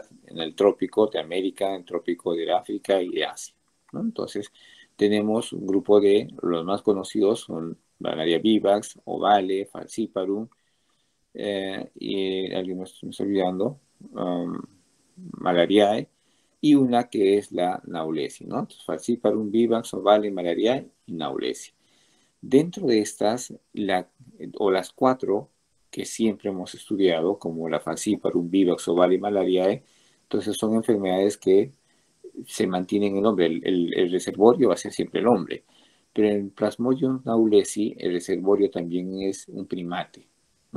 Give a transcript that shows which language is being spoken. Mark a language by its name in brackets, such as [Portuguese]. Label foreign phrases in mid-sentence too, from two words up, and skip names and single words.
[Spanish] En el trópico de América, en el trópico de África y de Asia, ¿no? Entonces, tenemos un grupo de, los más conocidos son malaria vivax, ovale, falciparum, y alguien me está olvidando, malariae, y una que es la naulesi, ¿no? Entonces, falciparum, vivax, ovale, malariae y naulesi. Dentro de estas, o las 4 que siempre hemos estudiado, como la falciparum, vivax, ovale y malariae, entonces son enfermedades que se mantienen en el hombre. El reservorio va a ser siempre el hombre. Pero en Plasmodium naulesi, el reservorio también es un primate, ¿no?